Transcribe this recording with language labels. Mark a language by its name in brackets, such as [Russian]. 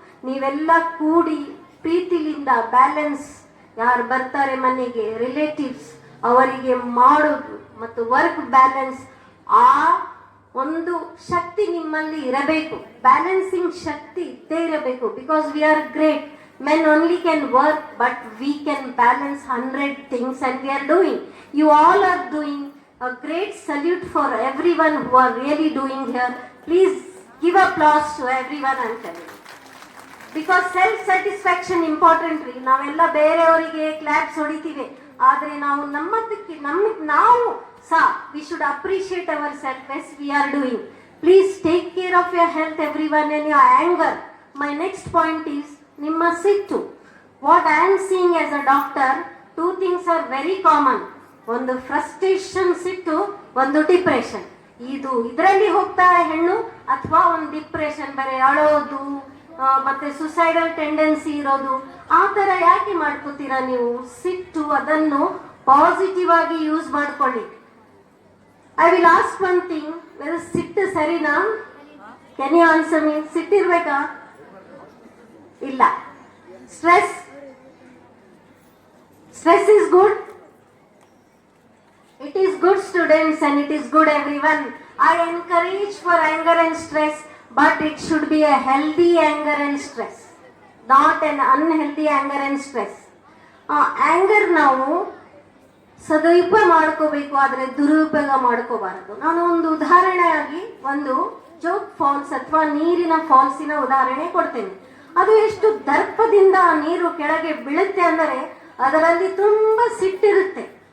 [Kannada] ನೀವೆಲ್ಲ ಕೂಡಿ ಪ್ರೀತಿಲಿಂದ ಬ್ಯಾಲೆನ್ಸ್, ಯಾರು ಬರ್ತಾರೆ ಮನೆಗೆ ರಿಲೇಟಿವ್ಸ್ ಅವರಿಗೆ ಮಾಡೋದು ಮತ್ತು ವರ್ಕ್ ಬ್ಯಾಲೆನ್ಸ್, ಆ ಒಂದು ಶಕ್ತಿ ನಿಮ್ಮಲ್ಲಿ ಇರಬೇಕು, ಬ್ಯಾಲೆನ್ಸಿಂಗ್ ಶಕ್ತಿ ಇದ್ದೇ ಇರಬೇಕು. [English] Because we are great. Men only can work, but we can balance 100 things, and we are doing. You all are doing. A great salute for everyone who are really doing here. Please give applause to everyone I'm telling. Because self satisfaction important ರೀ. [Kannada] ನಾವೆಲ್ಲ ಬೇರೆಯವರಿಗೆ claps ಹೊಡಿತೀವಿ, ಆದರೆ ನಾವು ನಾವು ಸಹ [English] we should appreciate ourselves as we are doing. Please take care of your health everyone, and your anger. My next point is [Kannada] ನಿಮ್ಮ ಸಿಟ್ಟು. [English] What I am seeing as a doctor, 2 things are very common. [Kannada] ಒಂದು frustration ಸಿಟ್ಟು, ಒಂದು depression. ಇದರಲ್ಲಿ ಹೋಗ್ತಾರೆ ಹೆಣ್ಣು, ಅಥವಾ ಒಂದು ಡಿಪ್ರೆಷನ್, ಬರೀ ಅಳೋದು, ಮತ್ತೆ ಸುಸೈಡಲ್ ಟೆಂಡೆನ್ಸಿ ಇರೋದು. ಆ ಥರ ಯಾಕೆ ಮಾಡ್ಕೋತೀರಾ ನೀವು? ಸಿಟ್ಟು, ಅದನ್ನು ಪಾಸಿಟಿವ್ ಆಗಿ ಯೂಸ್ ಮಾಡ್ಕೊಳ್ಳಿ. [English] I will ask one thing, [Kannada] ಸಿಟ್ಟು ಸರಿನಾ? [English] Can you answer me? [Kannada] ಸಿಟ್ಟಿರ್ಬೇಕಾ? ಇಲ್ಲ. [English] Stress is good. It is good, students, and it is good, everyone. I encourage for anger and stress, but it should be a healthy anger and stress, not an unhealthy anger and stress. Anger [Kannada] ನಾವು ಸದುಪಯೋಗ ಮಾಡ್ಕೋಬೇಕು, ಆದರೆ ದುರುಪಯೋಗ ಮಾಡ್ಕೋಬಾರದು. ನಾನು ಒಂದು ಉದಾಹರಣೆಯಾಗಿ ಒಂದು Jog falls ಅಥವಾ ನೀರಿನ ಫಾಲ್ಸಿನ ಉದಾಹರಣೆ ಕೊಡ್ತೇನೆ. ಅದು ಎಷ್ಟು ದರ್ಪದಿಂದ ಆ ನೀರು ಕೆಳಗೆ ಬೀಳುತ್ತೆ ಅಂದರೆ ಅದರಲ್ಲಿ ತುಂಬಾ ಸಿಟ್ಟಿರುತ್ತೆ.